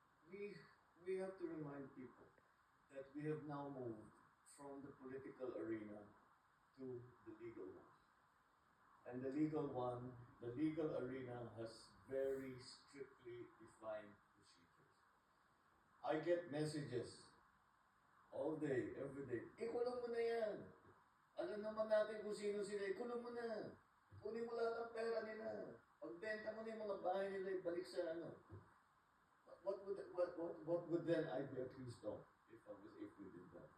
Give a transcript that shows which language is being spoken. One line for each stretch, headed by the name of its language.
English: We we have to remind people that we have now moved from the political arena to the legal one. And the legal arena has very strictly defined procedures. I get messages all day, every day.
Filipino: Ikulong mo na yan. Alam naman natin kung sino sila. Ikulong mo na. Kunin mo lahat ng pera nila. Pagbenta mo na yung mga bahay nila, ibalik sa ano.
English: What would then I be accused of if we did that?